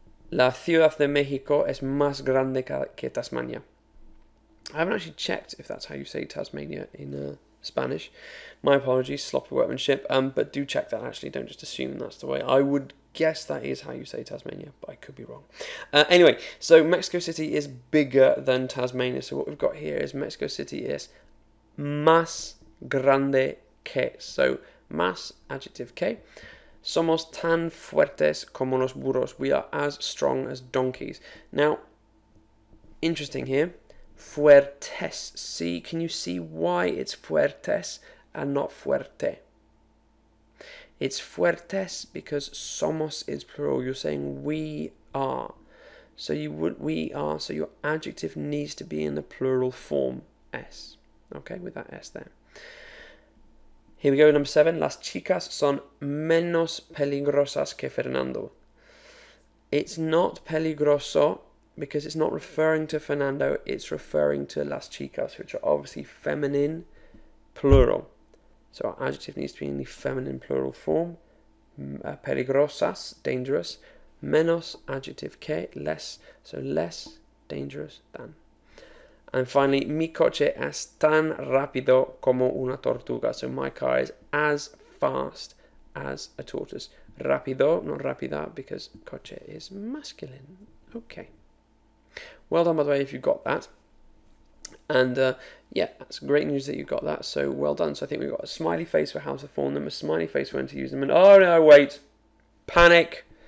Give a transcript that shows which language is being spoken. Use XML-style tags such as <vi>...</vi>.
<es>La Ciudad de México es más grande que Tasmania.</es> <en>I haven't actually checked if that's how you say Tasmania in Spanish. My apologies, sloppy workmanship, but do check that actually, don't just assume that's the way. I would guess that is how you say Tasmania, but I could be wrong. Anyway, so Mexico City is bigger than Tasmania, so what we've got here is Mexico City is</en> <es>más grande que,</es> <en>so más, adjective que.</en> <es>Somos tan fuertes como los burros.</es> <en>We are as strong as donkeys. Now, interesting here. Fuertes. See, can you see why it's fuertes and not fuerte? It's fuertes because somos is plural. You're saying we are. So you would we are. So your adjective needs to be in the plural form s. Okay, with that s there. Here we go, number 7.</en> <es>Las chicas son menos peligrosas que Fernando.</es> <en>It's not peligroso because it's not referring to Fernando. It's referring to</en> <es>las chicas,</es> <en>which are obviously feminine plural. So our adjective needs to be in the feminine plural form. Peligrosas, dangerous. Menos, adjective que, less. So less dangerous than. And finally,</en> <es>mi coche es tan rápido como una tortuga.</es> <en>So my car is as fast as a tortoise. Rápido, not rápida, because coche is masculine. Okay. Well done, by the way, if you got that. And yeah, that's great news that you got that. So well done. So I think we've got a smiley face for how to form them, a smiley face for when to use them, and oh no, wait, panic.</en>